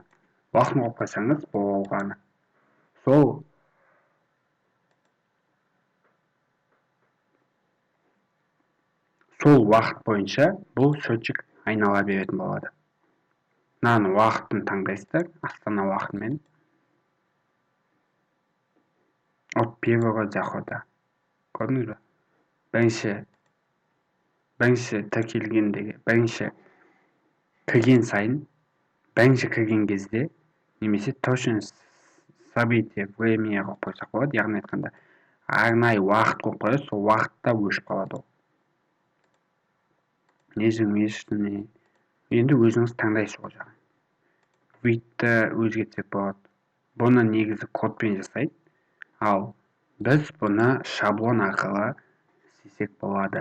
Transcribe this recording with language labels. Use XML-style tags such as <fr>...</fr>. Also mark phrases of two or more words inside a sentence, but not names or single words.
<kk>Уақытын қойып қойсаңыз болғаны. Сол уақыт бойынша бұл счетчик айнала беретін болады. Мынаны уақытын таңдайсыздар, Астана уақытымен.</kk> <ru>От первого захода.</ru> <kk>Көрдіңіз ба? Бірінші тіркелгендегі, бірінші кірген сайын, бірінші кірген кезде, немесе</kk> <ru>точно событие, время</ru> <kk>қойып қойсақ болады. Яғни айтқанда, арнайы уақыт қойып қойса, сол уақытта өшіп қалады ол.</kk> <ru>Ежемесячный.</ru> <kk>Енді өзіңіз таңдайсыз ол жағын. Видті өзгертсек болады. Бұны негізі кодпен жасайды. Ал біз бұны шаблон арқылы істесек болады.</kk>